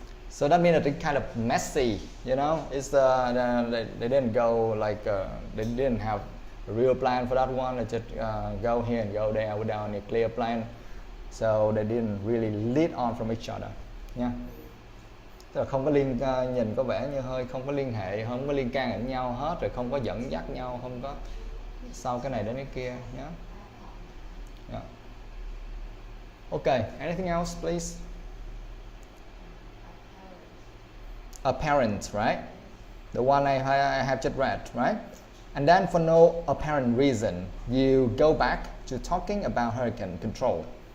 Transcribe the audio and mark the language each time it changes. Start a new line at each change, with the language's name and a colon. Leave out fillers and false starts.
English: So that means that it's kind of messy, you know. It's they didn't go like they didn't have a real plan for that one. They just go here and go there without any clear plan. So they didn't really lead on from each other. Yeah.
Vietnamese: Tức là không có nhìn có vẻ như hơi không có liên hệ, không có liên can đến nhau hết, rồi không có dẫn dắt nhau, không có sau cái này đến cái kia nhé.
English: Yeah. Okay, anything else, please? Apparent, right? The one I have just read, right? And then for no apparent reason, you go back to talking about hurricane control.